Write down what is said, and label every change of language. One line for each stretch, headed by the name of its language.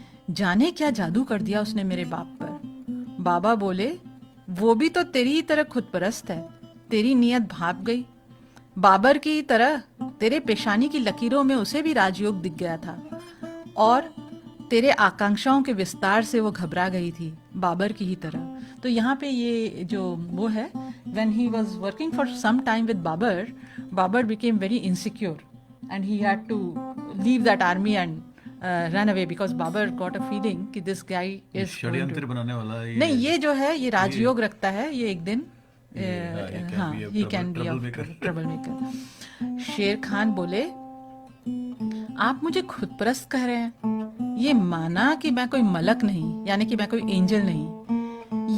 Hindi: जाने क्या जादू कर दिया उसने मेरे बाप पर। बाबा बोले, वो भी तो तेरी ही तरह खुदपरस्त है, तेरी नीयत भाप गई। बाबर की तरह तेरे पेशानी की लकीरों में उसे भी राजयोग दिख गया था और तेरे आकांक्षाओं के विस्तार से वो घबरा गई थी, बाबर की ही तरह। तो यहाँ पे ये जो वो है,
English: when he was working for some time with Babur, Babur became very insecure and he had to leave that army and run away because Babur got a feeling
Hindi: कि
English: this guy is
Hindi: षड्यंत्र बनाने वाला है। नहीं, ये जो है ये राजयोग रखता है, ये एक दिन हाँ,
English: he can be a troublemaker।
Hindi: शेर खान बोले, आप मुझे खुदपरस्त कह रहे हैं। ये माना कि मैं कोई मलक नहीं, यानी कि मैं कोई एंजल नहीं।